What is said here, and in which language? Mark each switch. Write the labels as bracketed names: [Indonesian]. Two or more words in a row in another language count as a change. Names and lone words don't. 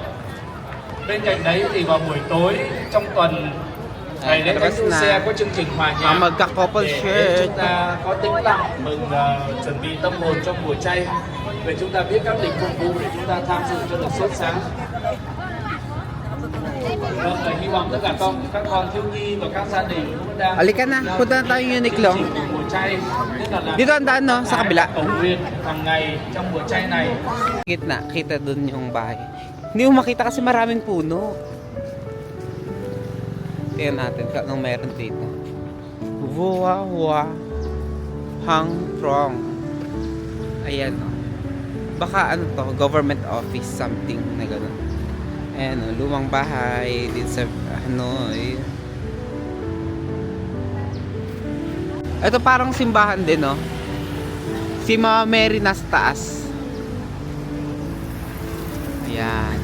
[Vietnamese] Bên cạnh đấy thì vào buổi tối trong tuần ngày lễ Thánh Du Xe có chương trình hòa nhạc [Filipino] Magka-couple [Vietnamese] để shirt. chúng ta có tĩnh lặng mừng chuẩn bị tâm hồn trong mùa chay. Vậy chúng ta biết các lịch phục vụ để chúng ta tham dự cho được sốt sáng. Vâng, hy vọng tất cả các con thiếu nhi và các gia đình cũng đang [Filipino] Halika na, punta na tayo Uniqlo. [Vietnamese] chương trình mùa chay, nhất là [Filipino] Dito ang daan, no? Sa kabila. [Vietnamese] cầu nguyện hàng ngày trong mùa chay này. [Filipino] Gitna, kita dun yung bahay. Hindi mo makita kasi maraming puno. Tingnan natin kung anong meron dito. Hua Hang Trong. Ayan, no? Baka to, [English] government office, [Filipino] something na gano'n. Ayan, no? Lumang bahay dito sa Ito parang simbahan din, no? Si Mama Mary nasa taas. Ayan.